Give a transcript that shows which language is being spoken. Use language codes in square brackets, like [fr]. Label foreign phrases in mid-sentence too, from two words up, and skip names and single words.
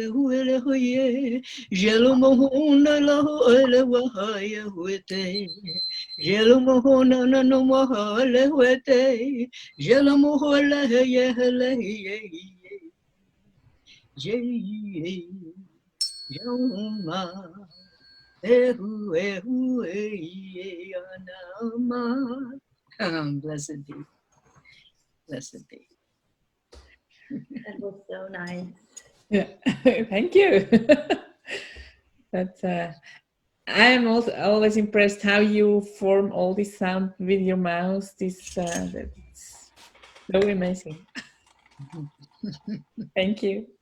[en] huele hoye, jelo mohona laho ele wahaya huete, jelo mohona na no mahale huete, jelo mohola heye hele ye, ye, yoma, ehu ye anama. Blessed be, blessed be. That was so nice. Yeah, thank you. That's I am also always impressed how you form all this sound with your mouth. That's so amazing. Thank you.